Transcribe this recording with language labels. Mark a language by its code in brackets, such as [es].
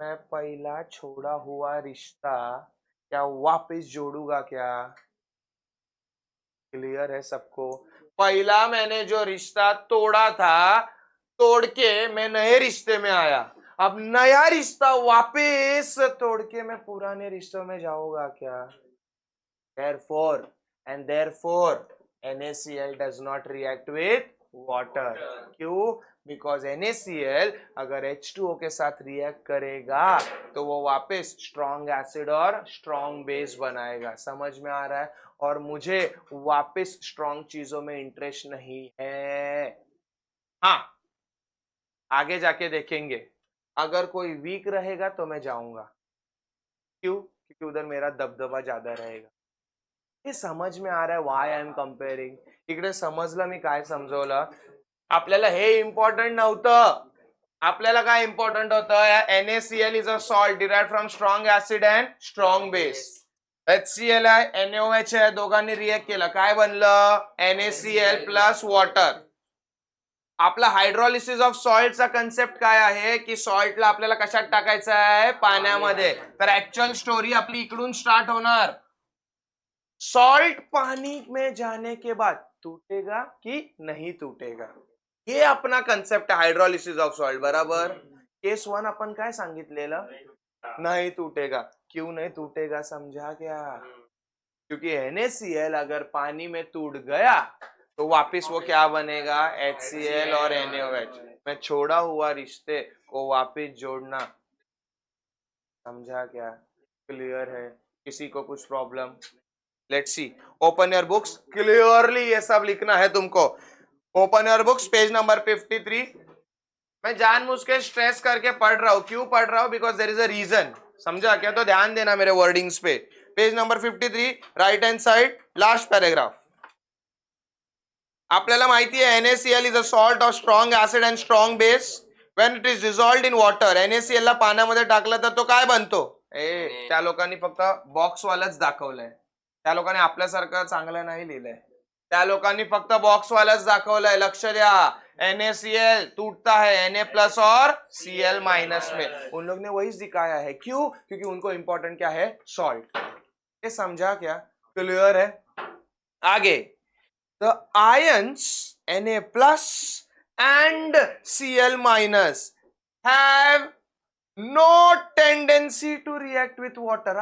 [hi] मैं पहला छोड़ा हुआ रिश्ता क्या वापस जोड़ूंगा क्या? क्लियर है सबको? पहला मैंने जो रिश्ता तोड़ा था, तोड़ के मैं नए रिश्ते में आया। अब नया रिश्ता वापस तोड़ के मैं पुराने रिश्तों में जाऊंगा क्या? [en] Therefore NaCl does not react with water। [hi] क्यों? बिकॉज NaCl अगर H2O के साथ रिएक्ट करेगा तो वो वापस स्ट्रॉन्ग एसिड और स्ट्रॉन्ग बेस बनाएगा। समझ में आ रहा है? और मुझे वापस स्ट्रॉन्ग चीजों में इंटरेस्ट नहीं है। हाँ, आगे जाके देखेंगे, अगर कोई वीक रहेगा तो मैं जाऊंगा। क्यों? क्योंकि उधर मेरा दबदबा ज्यादा रहेगा। हे समज में आ रहा है [en] Why am I comparing? [mr] इकडे समजलं मी काय समजवलं? आपल्याला हे इम्पॉर्टंट नव्हतं, आपल्याला काय इम्पॉर्टंट होतं? [en] NaCl is a salt derived from strong acid and strong base. [mr] HCl आहे, NaOH आहे, दोघांनी रिएक्ट केलं, काय बनलं? NaCl plus water. आपला हायड्रोलिसिस ऑफ सॉल्टचा कन्सेप्ट काय आहे की सॉल्टला आपल्याला कशात टाकायचं आहे? पाण्यामध्ये। तर ऍक्च्युअल स्टोरी आपली इकडून स्टार्ट होणार। [hi] सॉल्ट पानी में जाने के बाद टूटेगा कि नहीं टूटेगा? [mr] हे अपना कन्सेप्ट आहे हायड्रॉलिसिस ऑफ सॉल्ट. बराबर. केस 1 अपन काय सांगितलेलं, [hi] नहीं टूटेगा. क्यों नहीं टूटेगा समझा क्या? क्योंकि NaCl अगर पानी में टूट गया तो वापिस वो क्या बनेगा, HCl और NaOH. मैं छोड़ा हुआ रिश्ते को वापिस जोड़ना. समझा क्या? क्लियर है? किसी को कुछ problem? [en] Let's see. Open your books. [hi] Clearly ये सब लिखना है तुमको. [en] open your books, [hi] page number 53. मैं जानबूझ के स्ट्रेस करके पढ़ रहा हूं. क्यों पढ़ रहा हूं? [en] Because there is a reason. [hi] समझा क्या? तो ध्यान देना मेरे वर्डिंग्स पे. [en] Page number 53, right hand side, last paragraph. [mr] आपल्याला माहिती आहे [en] NaCl is a salt of strong acid and strong base. When it is dissolved in water, [mr] NaCl ला पाण्यामध्ये टाकलं तर तो काय बनतो? त्या लोकांनी फक्त बॉक्स वालाच दाखवलंय. त्या लोकांनी आपल्यासारखं चांगलं नाही लिहिलंय. त्या लोकांनी फक्त बॉक्स वालाच दाखवलंय. लक्ष द्या. [hi] NaCl टूटता है Na प्लस और Cl माइनस में. उन लोग ने वही दिखाया है. क्यों? क्योंकि उनको इंपॉर्टेंट क्या है, सॉल्ट. ये समझा क्या? क्लियर है? आगे. [en] The ions Na plus and Cl minus have no tendency to react with water.